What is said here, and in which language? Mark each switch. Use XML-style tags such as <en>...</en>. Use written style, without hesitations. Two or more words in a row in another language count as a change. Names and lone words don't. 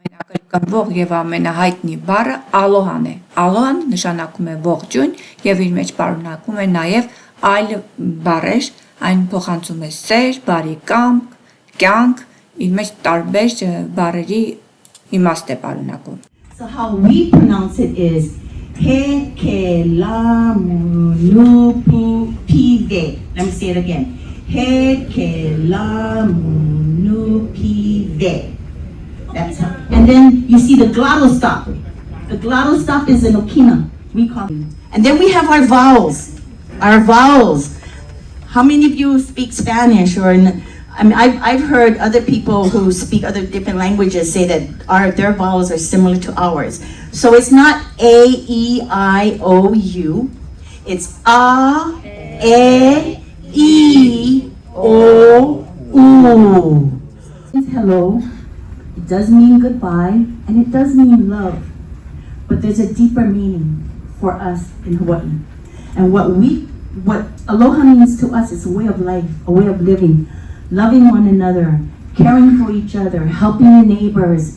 <hy>կրկնվող եւ ամենահայտնի բառը ալոհան է։ Ալոհան նշանակում է ողջույն եւ իր մեջ պարունակում է նաեւ այլ բառեր, այն փոխանցում է սեր, բարի կամք, կյանք, իր մեջ տարբեր բառերի իմաստ է պարունակում։</hy> <en>So how we pronounce it is</en> <haw>he ke la mu nu pu pi ve.</haw> <en>Let me say it again.</en> <haw>He ke la mu nu pi ve.</haw> <en>That's how. And then you see the glottal stop. The glottal stop is an okina. We call it. And then we have our vowels. Our vowels. How many of you speak Spanish or I mean, I've heard other people who speak other different languages say that their vowels are similar to ours. So it's not A, E, I, O, U. It's A, E, E, O, U. Hello. It does mean goodbye, and it does mean love. But there's a deeper meaning for us in Hawaii. And what aloha means to us is a way of life, a way of living. Loving one another, caring for each other, helping your neighbors.</en>